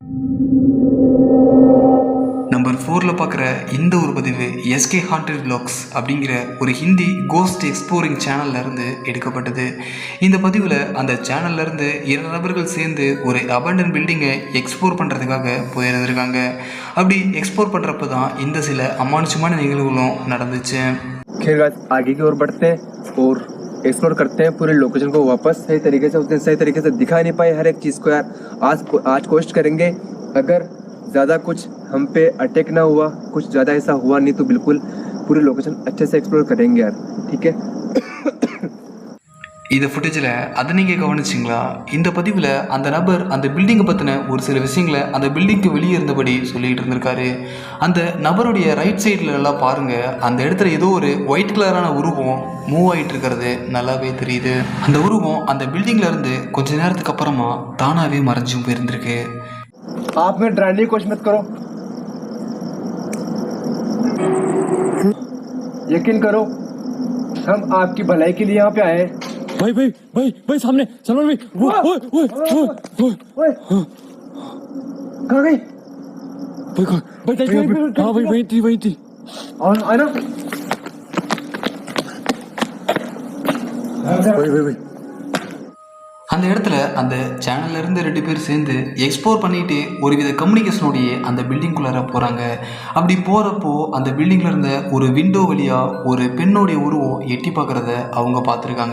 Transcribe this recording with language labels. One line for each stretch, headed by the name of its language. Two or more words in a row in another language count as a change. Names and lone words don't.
Tamil: நம்பர் 4ல் பார்க்குற இந்த ஒரு பதிவு எஸ்கே ஹாண்டட் வ்ளாக்ஸ் அப்படிங்கிற ஒரு ஹிந்தி
English: ghost exploring
Tamil: சேனல்லேருந்து எடுக்கப்பட்டது. இந்த பதிவில் அந்த சேனல்லேருந்து 2 நபர்கள் சேர்ந்து ஒரு
English: abandon building
Tamil: எக்ஸ்ப்ளோர் பண்ணுறதுக்காக போயிருந்திருக்காங்க. அப்படி எக்ஸ்ப்ளோர் பண்ணுறப்ப தான் இந்த சில அமானுஷமான நிகழ்வுகளும் நடந்துச்சு.
Hindi: एक्सप्लोर करते हैं पूरे लोकेशन को वापस सही तरीके से उतने सही तरीके से दिखा नहीं पाए हर एक चीज़ को यार. आज कोशिश करेंगे. अगर ज़्यादा कुछ हम पे अटैक ना हुआ, कुछ ज़्यादा ऐसा हुआ नहीं तो बिल्कुल पूरी लोकेशन अच्छे से एक्सप्लोर करेंगे यार. ठीक है.
Tamil: இந்த ஃபுட்டேஜில் அதை நீங்கள் கவனிச்சிங்களா? இந்த பதிவில் அந்த நபர் அந்த பில்டிங்கை பற்றின ஒரு சில விஷயங்களை அந்த பில்டிங்க்கு வெளியே இருந்தபடி சொல்லிகிட்டு இருந்திருக்காரு. அந்த நபருடைய
English: right side
Tamil: எல்லாம் பாருங்கள், அந்த இடத்துல ஏதோ ஒரு
English: white colour
Tamil: உருவம் மூவ் ஆகிட்டு இருக்கிறது நல்லாவே தெரியுது. அந்த உருவம் அந்த பில்டிங்கில் இருந்து கொஞ்ச நேரத்துக்கு அப்புறமா தானாகவே மறைஞ்சும் போயிருந்திருக்கு.
Hindi: आपने डराने की कोशिश मत करो, यकीन करो हम आपकी भलाई के लिए यहाँ पे आए. भाई भाई भाई भाई सामने सलमान भाई कहाँ गई? भाई वही थी और आना
Tamil: அந்த இடத்துல அந்த சேனல்லேருந்து 2 பேர் சேர்ந்து எக்ஸ்ப்ளோர் பண்ணிட்டு ஒரு வித கம்யூனிகேஷனோடைய அந்த பில்டிங்குள்ளார போகிறாங்க. அப்படி போகிறப்போ அந்த பில்டிங்கில் இருந்த ஒரு விண்டோ வழியாக ஒரு பெண்ணோடைய உருவம் எட்டி பார்க்குறத அவங்க பார்த்துருக்காங்க.